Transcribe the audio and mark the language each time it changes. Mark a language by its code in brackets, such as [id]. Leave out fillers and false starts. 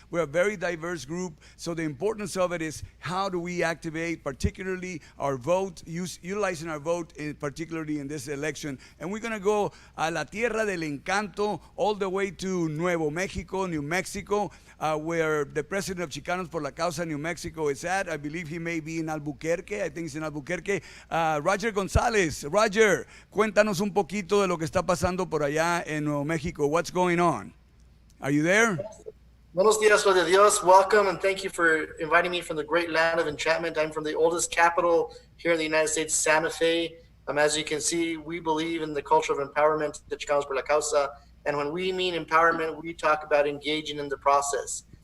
[en] We're a very diverse group. So the importance of it is how do we activate, particularly our vote, utilizing our vote, particularly in this election. And we're going to go a la Tierra del Encanto, all the way to Nuevo Mexico, New Mexico, where the president of Chicanos por la Causa, New Mexico, is at. I believe he may be in Albuquerque. I think he's in Albuquerque. Roger Gonzalez. [es] Roger, cuéntanos un poquito de lo que está pasando por allá en Nuevo Mexico. [en] What's going on? Are you there? [es] Buenos dias, Lo de Dios. [en] Welcome, and thank you for inviting me from the great land of enchantment. I'm from the oldest capital here in the United States, Santa Fe. As you can see, we believe in the culture of empowerment, the Chicanos por la Causa. And when we mean empowerment, we talk about engaging in the process.